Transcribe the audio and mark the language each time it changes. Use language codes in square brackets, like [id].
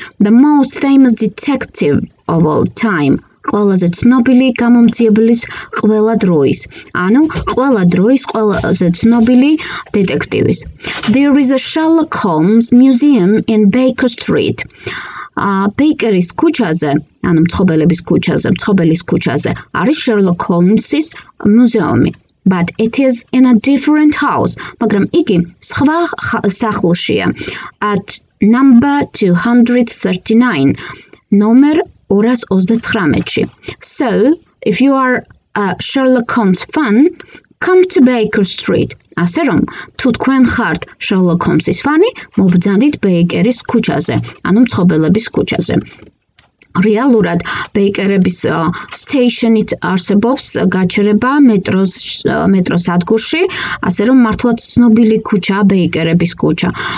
[en] The most famous detective of all time. [ka] ყველაზე ცნობილი გამომძიებლის ყველა დროის. ანუ ყველა დროის ყველაზე ცნობილი დეტექტივის. [en] There is a Sherlock Holmes museum in Baker Street. [ka] Bakeris ქუჩაზე, ანუ მცხოვრების ქუჩაზე არის Sherlock Holmes-ის მუზეუმი. [en] But it is in a different house. [ka] მაგრამ იგი სხვა სახლშია. [en] At number 239. [ka] ნომერ 239-ში. [en] So, if you are a Sherlock Holmes fan, come to Baker Street. [ka] ასე რომ, თუ თქვენ ხართ Sherlock Holmes-ის ფანი, მობრძანდით ბეიკერის ქუჩაზე, ანუ მცხოვრების ქუჩაზე. რეალურად ბეიკერების სტეიშენით არსებობს გაჩერება მეტროს ადგილში, ასე რომ მართლაც ცნობილი ქუჩაა ბეიკერების ქუჩა.